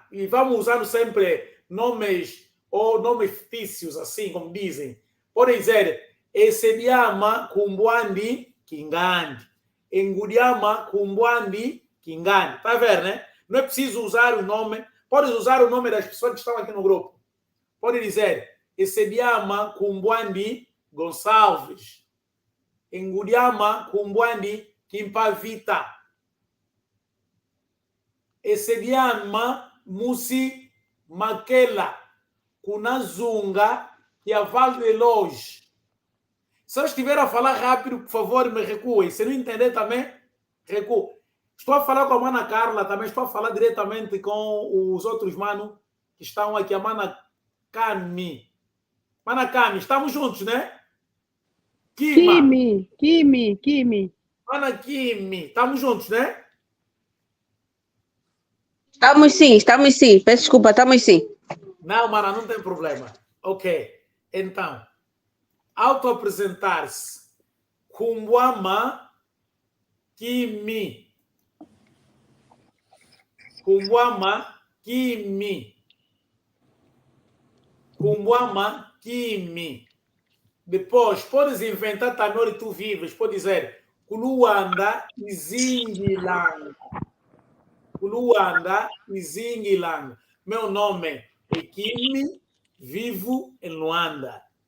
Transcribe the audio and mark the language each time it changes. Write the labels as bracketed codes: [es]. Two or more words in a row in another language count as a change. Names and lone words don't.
[pt] E vamos usar sempre nomes ou nomes fictícios, assim como dizem. Podem dizer [kmb] Esediama Kumbwandi Kingandi. Enguriama Kumbwandi Kingandi. [pt] Tá vendo, né? Não é preciso usar o nome. Pode usar o nome das pessoas que estão aqui no grupo. Pode dizer [kmb] Esediama Kumbwandi Gonçalves. Enguriama Kumbwandi Kimpavita. Esediama Musi Makela, Kunazunga e a Val de Loge. [pt] Se eu estiver a falar rápido, por favor, me recuem. Se não entender também, recuo. Estou a falar com a Mana Carla, também estou a falar diretamente com os outros manos que estão aqui, a Mana Cami. Mana Cami, estamos juntos, né? Kimi. Mana Kimi, estamos juntos, né? Estamos sim. Peço desculpa, estamos sim. Não, mana, não tem problema. Ok. Então, auto-apresentar-se. [kmb] Kumbwama Kimi. Kumbwama Kimi. Kumbwama Kimi. [pt] Depois, podes inventar também onde tu vives. Pode dizer Kuluanda e Zingilanga. Luanda e Zingilanga. Meu nome é Kimi, vivo em Luanda.